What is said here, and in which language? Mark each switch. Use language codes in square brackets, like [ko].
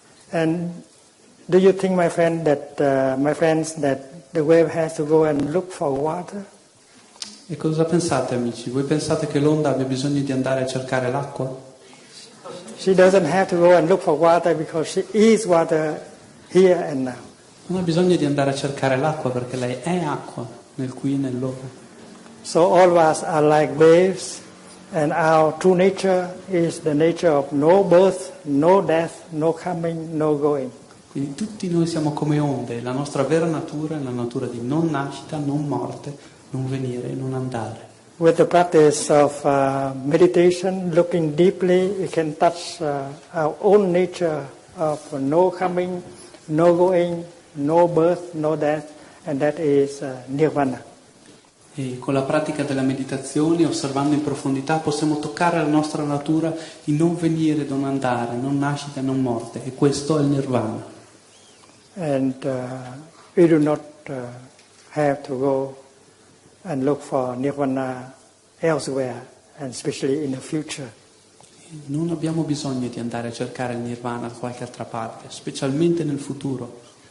[en] And do you think, my friends, that the wave has to go and look for water? [it] E cosa pensate, amici? Voi pensate che l'onda abbia bisogno di andare a cercare l'acqua? [en] She doesn't have to go and look for water because she is water here and now. [it] Non ha bisogno di andare a cercare l'acqua perché lei è acqua nel qui e nell'ora. [en] So all of us are like waves, and our true nature is the nature of no birth, no death, no coming, no going. [it] Quindi tutti noi siamo come onde, la nostra vera natura è la natura di non nascita, non morte, non venire, non andare. [en] With the practice of meditation, looking deeply, we can touch our own nature of no coming, no going, no birth, no death, and that is nirvana. [it] E con la pratica della meditazione, osservando in profondità, possiamo toccare la nostra natura di non venire, non andare, non nascita, non morte, e questo è il nirvana. [en] And we do not have to go and look for nirvana elsewhere, and especially in the future. [it] Non abbiamo bisogno di andare a cercare il nirvana da qualche altra parte, specialmente nel futuro.